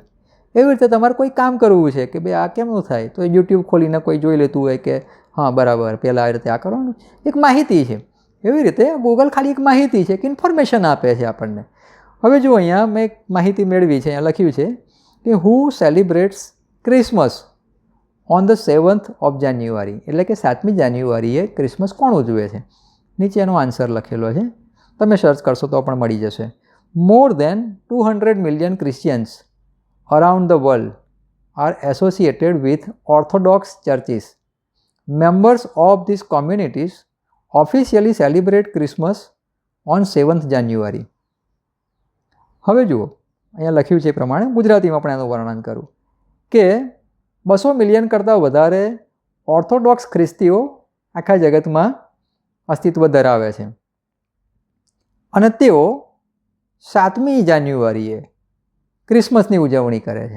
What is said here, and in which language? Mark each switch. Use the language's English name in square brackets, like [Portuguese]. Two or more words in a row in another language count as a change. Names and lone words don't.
[Gujarati] એવી રીતે તમારે કોઈ કામ કરવું છે કે ભાઈ આ કેમનું થાય, તો યુટ્યુબ ખોલીને કોઈ જોઈ લેતું હોય કે હા બરાબર પહેલાં આ રીતે આ કરવાનું, એક માહિતી છે. એવી રીતે ગૂગલ ખાલી એક માહિતી છે કે ઇન્ફોર્મેશન આપે છે આપણને. હવે જો અહીંયા મેં એક માહિતી મેળવી છે, અહીંયા લખ્યું છે કે [English] who celebrates Christmas on the 7th of January, [Gujarati] એટલે કે 7મી જાન્યુઆરીએ ક્રિસમસ કોણ ઉજવે છે. નીચે એનો આન્સર લખેલો છે, તમે સર્ચ કરશો તો પણ મળી જશે. [English] more than 200 million Christians around the world are associated with Orthodox churches. Members of these communities officially celebrate Christmas on 7th January. [Gujarati] હવે જુઓ, અહીંયા લખ્યું છે એ પ્રમાણે ગુજરાતીમાં પણ એનું વર્ણન કરું કે 200 મિલિયન કરતાં વધારે ઓર્થોડોક્સ ખ્રિસ્તીઓ આખા જગતમાં અસ્તિત્વ ધરાવે છે અને તેઓ 7મી જાન્યુઆરીએ ક્રિસમસની ઉજવણી કરે છે.